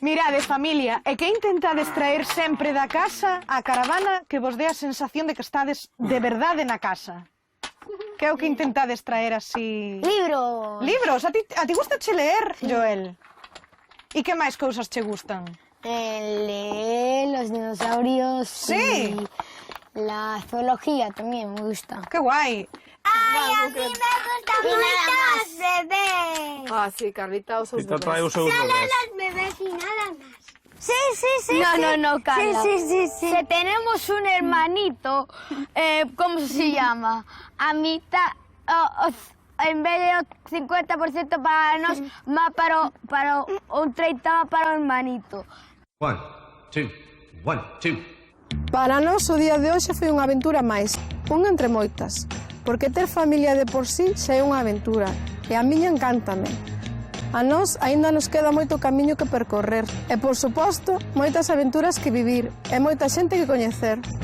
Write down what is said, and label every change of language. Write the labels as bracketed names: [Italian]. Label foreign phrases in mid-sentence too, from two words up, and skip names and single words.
[Galician] Mirades, familia, e que intentades traer sempre da casa a caravana que vos dé a sensación de que estades de verdade na casa. Que é o que intentades traer así... Libros. Libros? A ti gustache leer, Joel? E que máis cousas che gustan? [Spanish] Leer los dinosaurios. Sí. Y la zoología también me gusta. [Galician] Que guai. [Spanish] ¡Ay, a mí me gusta mucho los bebés! [Galician] Ah, sí, Carlita, os bebés. Trae os seus bebés. [Spanish] Los bebés y nada más. Sí. No, Carla. Sí. Que tenemos un hermanito, ¿cómo se llama? A mitad, en vez de 50% para nos, más para un 30% para el hermanito. 1, 2, 1, 2. [Galician] Para nós, o día de hoxe foi unha aventura máis, unha entre moitas, porque ter familia de por sí xa é unha aventura, e a miña encántame. A nós aínda nos queda moito camiño que percorrer, e, por suposto, moitas aventuras que vivir, e moita xente que coñecer.